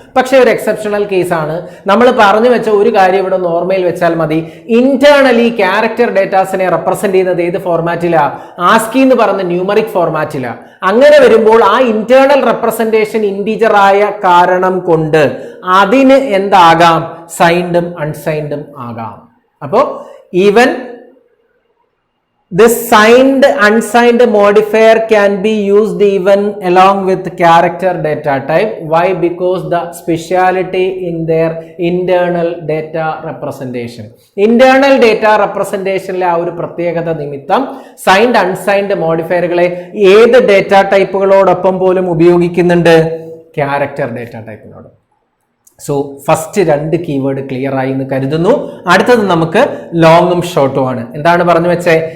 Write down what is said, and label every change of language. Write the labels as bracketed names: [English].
[Malayalam] പക്ഷെ ഒരു എക്സെപ്ഷണൽ കേസാണ്. നമ്മൾ പറഞ്ഞു വെച്ച ഒരു കാര്യം ഇവിടെ ഓർമ്മയിൽ വെച്ചാൽ മതി. ഇന്റേണലി ക്യാരക്ടർ ഡേറ്റാസിനെ റെപ്രസെന്റ് ചെയ്യുന്നത് ഏത് ഫോർമാറ്റിലാ? ആസ്കി എന്ന് പറഞ്ഞ ന്യൂമറിക് ഫോർമാറ്റിലാ. അങ്ങനെ വരുമ്പോൾ ആ ഇന്റേണൽ റെപ്രസെന്റേഷൻ ഇന്റിജർ ആയ കാരണം കൊണ്ട് അതിന് എന്താകാം? സൈൻഡും അൺസൈൻഡും ആകാം. അപ്പോ even [English] this signed unsigned modifier can be used even along with character data type. Why? Because the speciality in their internal data representation. Internal data representation [Malayalam] ലെ ആ ഒരു പ്രത്യേകത നിമിത്തം സൈൻഡ് അൺസൈൻഡ് മോഡിഫയറുകളെ ഏത് ഡേറ്റ ടൈപ്പുകളോടൊപ്പം പോലും ഉപയോഗിക്കുന്നുണ്ട്? Character data ടൈപ്പിനോട്. സോ ഫസ്റ്റ് രണ്ട് keyword clear ആയി എന്ന് കരുതുന്നു. അടുത്തത് നമുക്ക് ലോങ്ങും ഷോർട്ടും ആണ്. എന്താണ് പറഞ്ഞു വെച്ചേ?